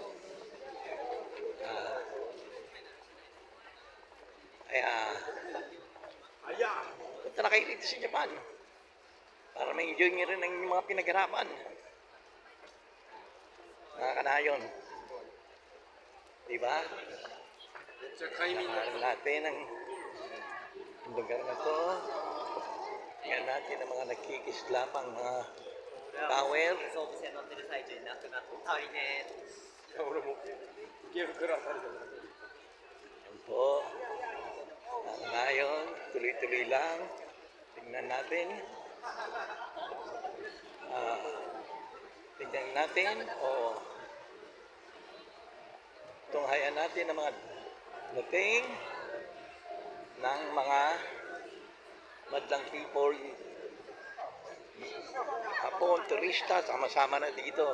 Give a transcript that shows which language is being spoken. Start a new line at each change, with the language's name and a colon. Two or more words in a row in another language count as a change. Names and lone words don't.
Filipino: Punta na kayo dito sa Japan para ma-enjoy nyo rin ang mga pinaghirapan, mga kanayon. Diba? Nakaroon natin ang Ang lugar na to, tingnan natin ang mga nagkikislapang mga tower.
Japanese: 総武線乗ってる最中になくなって大変。
Filipino: Yan po. Ngayon, tuloy-tuloy lang. Tingnan natin. Tingnan natin o tunghayan natin ang mga dating ng mga madlang people, hapon, turista, sama-sama na dito.